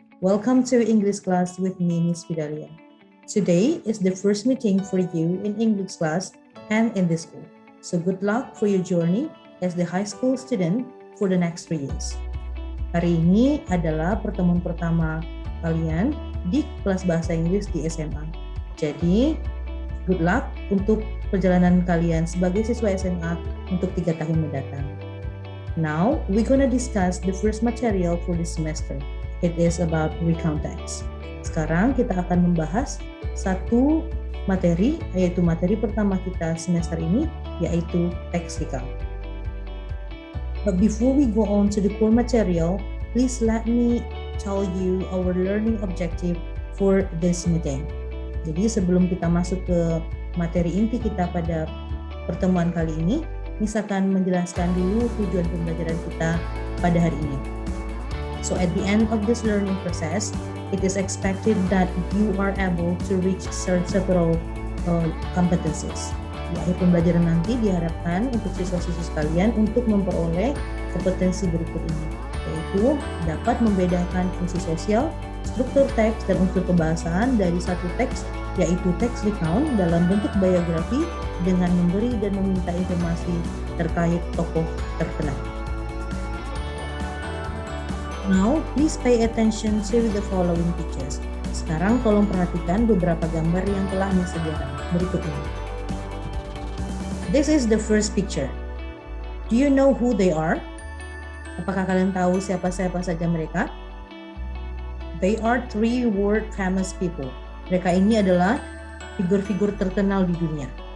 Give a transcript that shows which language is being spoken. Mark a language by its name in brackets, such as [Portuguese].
[English] Welcome to English class with me, Miss Fidalia. Today is the first meeting for you in English class and in this school. So good luck for your journey as the high school student for the next 3 years. [Indonesian] Hari ini adalah pertemuan pertama kalian di kelas bahasa Inggris di SMA. Jadi, [English] good luck [Indonesian] untuk perjalanan kalian sebagai siswa SMA untuk 3 tahun mendatang. [English] Now, we're going to discuss the first material for this semester. It is about recount text. [Indonesian] Sekarang kita akan membahas satu materi, yaitu materi pertama kita semester ini, yaitu text recount. [English] But before we go on to the core material, please let me tell you our learning objective for this meeting. [Indonesian] Jadi sebelum kita masuk ke materi inti kita pada pertemuan kali ini, Miss akan menjelaskan dulu tujuan pembelajaran kita pada hari ini. [English] So at the end of this learning process, it is expected that you are able to reach several competencies. [Indonesian] Di akhir pembelajaran nanti diharapkan untuk siswa-siswa sekalian untuk memperoleh kompetensi berikut ini, yaitu dapat membedakan fungsi sosial, struktur teks, dan unsur kebahasaan dari satu teks, yaitu text recount dalam bentuk biografi dengan memberi dan meminta informasi terkait tokoh terkenal. [English] Now, please pay attention to the following pictures. [Indonesian] Sekarang tolong perhatikan beberapa gambar yang telah disediakan berikut ini. [English] This is the first picture. Do you know who they are? [Indonesian] Apakah kalian tahu siapa-siapa saja mereka? [English] They are 3 world famous people. [Indonesian] Mereka ini adalah figur-figur terkenal di dunia.